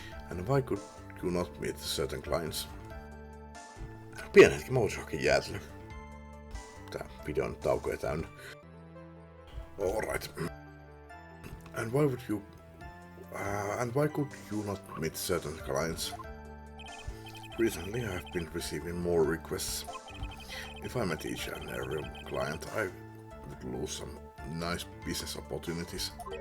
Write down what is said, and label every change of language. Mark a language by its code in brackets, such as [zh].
[en] And why could you not meet certain clients? [fi] Pieni hetki, mä voisin hakea jäätelö. Tää video on taukoja täynnä. [en] Alright. And why would you... and why could you not meet certain clients? Recently I have been receiving more requests. If I met each and every client, I would lose some nice business opportunities.